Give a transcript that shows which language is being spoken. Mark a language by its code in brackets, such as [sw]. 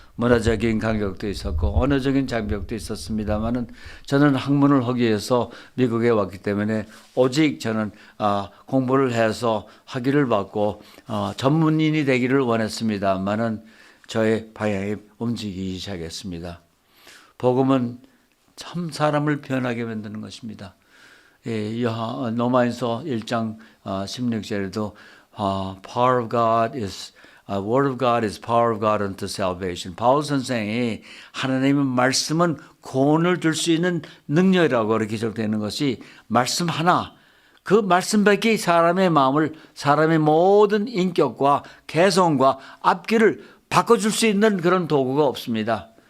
[ko] 문화적인 간격도 있었고 언어적인 장벽도 있었습니다만은 저는 학문을 하기 위해서 미국에 왔기 때문에 오직 저는 공부를 해서 학위를 받고 전문인이 되기를 원했습니다만은 저의 방향이 움직이기 시작했습니다. 복음은 참 사람을 변하게 만드는 것입니다. 로마서 1장 16절에도 [en] power of God is Word of God is power of God unto salvation. [ko] 바울 선생이 하나님의 말씀은 구원을 줄 수 있는 능력이라고 이렇게 기록되는 것이 말씀 하나, 그 말씀밖에 사람의 마음을, 사람의 모든 인격과 개성과 앞길을 바꿔줄 수 있는 그런 도구가 없습니다.